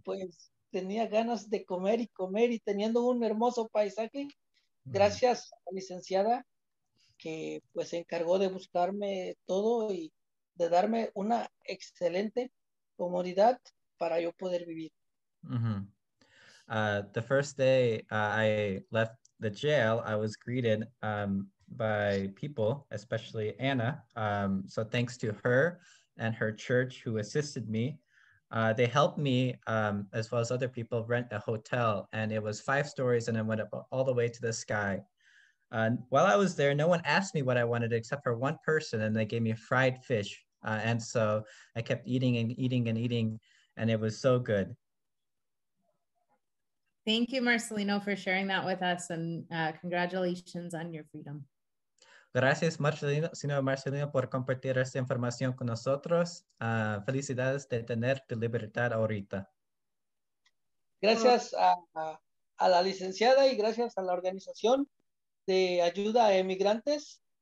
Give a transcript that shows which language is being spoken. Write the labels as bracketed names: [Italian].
[Spanish] pues tenía ganas de comer y teniendo un hermoso paisaje, gracias a la licenciada que pues se encargó de buscarme todo y de darme una excelente comodidad para yo poder vivir. Uh-huh. [English] The first day I left the jail, I was greeted by people, especially Anna. So thanks to her and her church who assisted me. They helped me, as well as other people, rent a hotel, and it was 5 stories and I went up all the way to the sky. While I was there, no one asked me what I wanted except for one person, and they gave me fried fish. And so I kept eating and eating and eating, and it was so good. Thank you, Marcelino, for sharing that with us, and congratulations on your freedom. [Spanish] Gracias, señor Marcelino, por compartir esta información con nosotros. Felicidades de tener tu libertad ahorita. Gracias a la licenciada y gracias a la organización de ayuda a emigrantes.